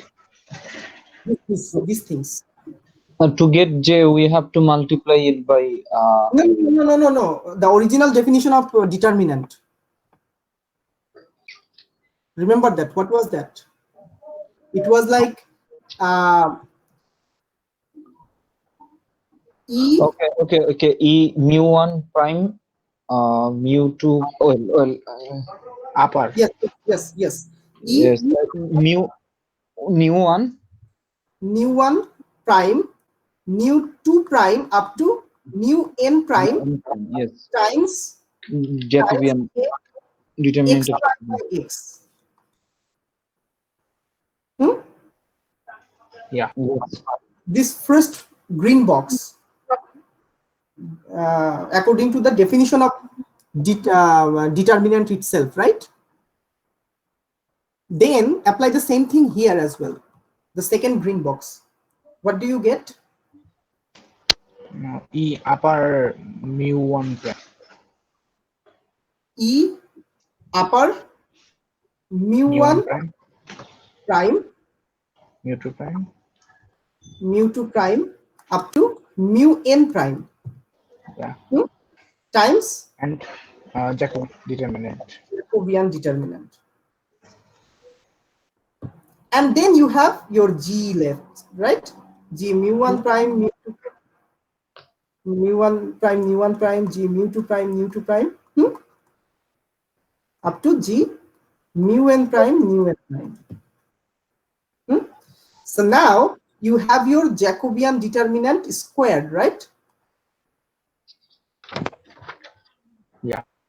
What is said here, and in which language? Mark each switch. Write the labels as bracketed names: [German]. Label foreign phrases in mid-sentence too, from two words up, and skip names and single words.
[English] These things. To get J, we have to multiply it by. No. The original definition of determinant. Remember that. What was that? It was like E. Okay. E mu1 prime, mu2. Upper. Yes. E Yes. mu1 prime, mu2 prime up to mu n prime. Yes. Times Jacobian determinant x of by x. Yeah. Yes. This first green box, according to the definition of determinant itself, right? Then apply the same thing here as well. The second green box. What do you get? E upper mu1 prime. E upper mu1 prime, mu2 prime, mu2 prime up to mu n prime. Yeah. Times And Jacobian determinant. Jacobian determinant. And then you have your G left, right? G mu1 prime, mu2 mu1 prime, mu1 prime, G mu2 prime, mu2 prime, up to G mu n prime, mu n prime. So now you have your Jacobian determinant squared, right? Yeah.